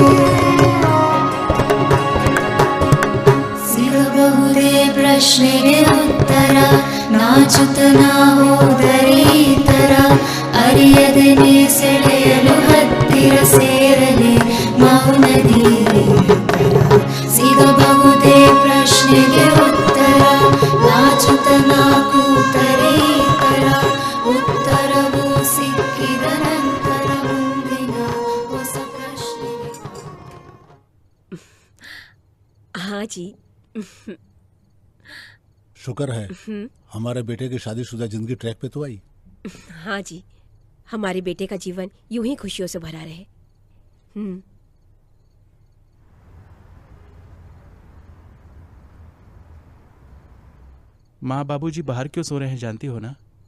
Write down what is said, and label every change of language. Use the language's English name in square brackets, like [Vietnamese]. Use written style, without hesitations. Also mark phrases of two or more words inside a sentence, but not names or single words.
[Kannada] ಪ್ರಶ್ನೆಗೆ ಉತ್ತರ ನಾಚುತನ ಹೋದರೆ ತರ ಅರಿಯದನೆ ಸೆಳೆಯಲು ಹತ್ತಿರ ಸೇರಲೆ ಮೌನದಿ ಸಿಗಬಹುದೇ ಪ್ರಶ್ನೆಗೆ ಉತ್ತರ ನಾಚುತನ ಕೂತರೆ ತರ ಉತ್ತರವು ಸಿಕ್ಕಿದ ನಂತರ ಮುಂದಿನ ಹೊಸ ಪ್ರಶ್ನೆಗೆ. [Hindi] हाँ जी, शुक्र है हमारे बेटे की शादीशुदा जिंदगी ट्रैक पे तो आई। हाँ जी, हमारे बेटे का जीवन यूं ही खुशियों से भरा रहे। माँ बाबूजी बाहर क्यों सो रहे हैं जानती हो ना?